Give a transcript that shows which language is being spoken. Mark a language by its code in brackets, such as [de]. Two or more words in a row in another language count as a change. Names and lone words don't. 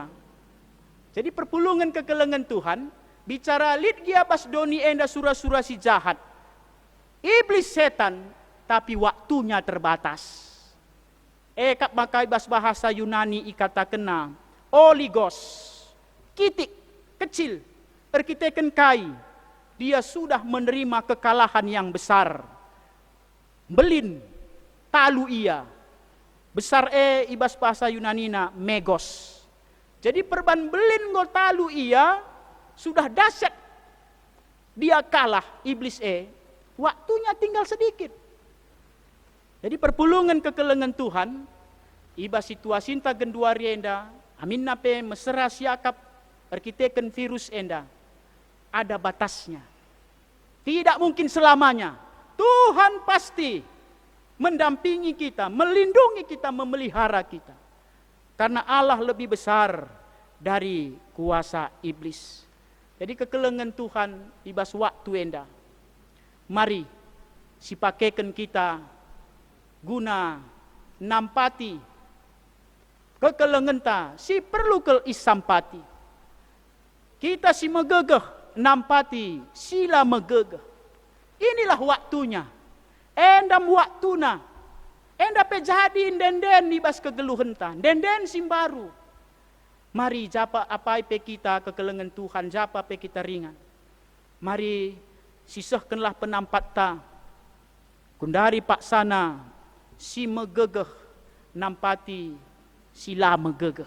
[btx] Jadi perpulungan kekelengan Tuhan, bicara lit gia bas doni enda sura-sura si jahat. [id] Iblis setan, tapi waktunya terbatas. [btx] Kap makai bas [id] bahasa Yunani [btx] ikata kena oligos, kitik, kecil, erkiteken kai. [id] Dia sudah menerima kekalahan yang besar. [btx] Belin, talu ia. Besar ibas bahasa Yunanina megos. Jadi perban belin go talu ia [id] sudah dahsyat. Dia kalah iblis waktunya tinggal sedikit. [btx] Jadi perpulungan kekelengan Tuhan ibas situasi enta genduari enda amin nape mesera siakap arkiteken virus enda [id] ada batasnya. Tidak mungkin selamanya. Tuhan pasti mendampingi kita, melindungi kita, memelihara kita. Karena Allah lebih besar dari kuasa iblis. [btx] Jadi kekelengan Tuhan ibas waktu enda. Mari sipakekan kita guna nampati kekelengan ta si perlu ke isampati. Kita si megegeh nampati sila megegeh. [id] Inilah waktunya. [btx] Endam waktuna. Enda pe jadi denden ibas kegeluhan ta. Denden simbaru. Mari japa apa pe kita kekelengan Tuhan, japa pe kita ringan. Mari sisahkanlah penampat ta. Kundari pak sana si megegeh nampati sila megegeh.